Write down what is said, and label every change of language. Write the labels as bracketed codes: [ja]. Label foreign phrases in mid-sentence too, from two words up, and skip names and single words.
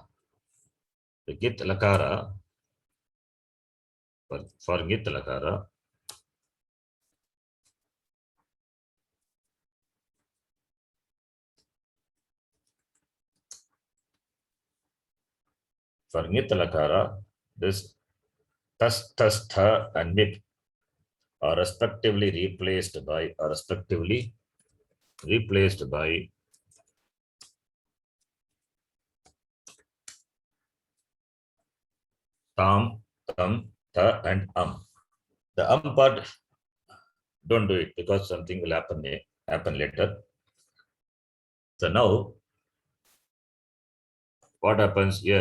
[en] The [sa] git lakara, [en] for [sa] git lakara, [en] for [sa] nit lakara, [en] this tas, tha, and mip are respectively replaced by [sa] tam, tam, tha, [en] and The part, don't do it because something will happen later. So now, what happens here?